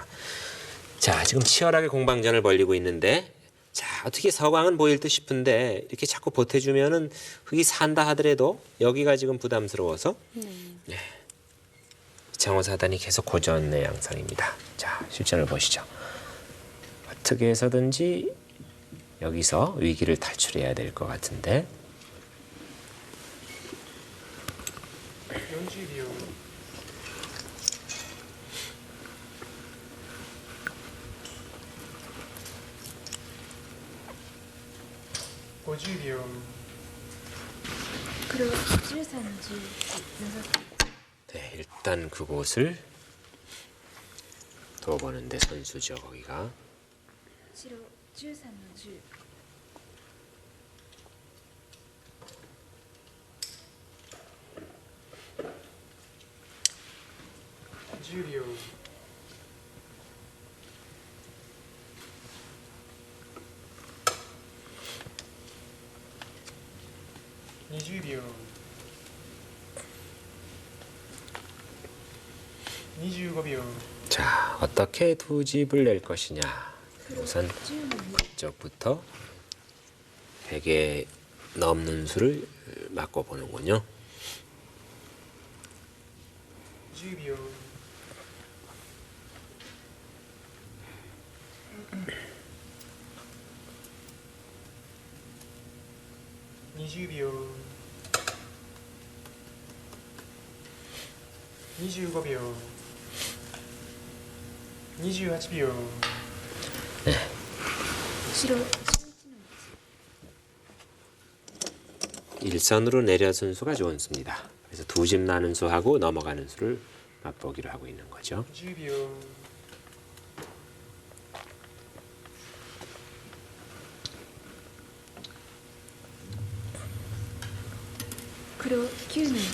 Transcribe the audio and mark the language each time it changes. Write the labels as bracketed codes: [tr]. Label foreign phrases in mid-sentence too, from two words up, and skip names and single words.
[ko] 자, 지금 치열하게 공방전을 벌이고 있는데 자, 어떻게 서광은 보일 듯 싶은데 이렇게 자꾸 보태주면은 흑이 산다 하더라도 여기가 지금 부담스러워서 장호사단이 계속 고전의 양상입니다. 자, 실전을 보시죠. 어떻게 해서든지 여기서 위기를 탈출해야 될 것 같은데 [ja] 40 秒 50秒黒13の11長崎 [ko] 네, 일단 그곳을 둬보는데 선수죠. 거기가 [ja] 白13の10 10秒 20秒 25秒 [ko] 자, 어떻게 두 집을 낼 것이냐. 우선 [ja] 10の2 [ko] 이쪽부터 100에 넘는 수를 맞고 보는군요. [ja] 10 秒 20秒 25秒 28秒白11の [ko] 일선으로 내려선 수가 좋은 수입니다. 그래서 두 집 나는 수하고 넘어가는 수를 맛보기로 하고 있는 거죠. [ja] 10 秒黒9の 1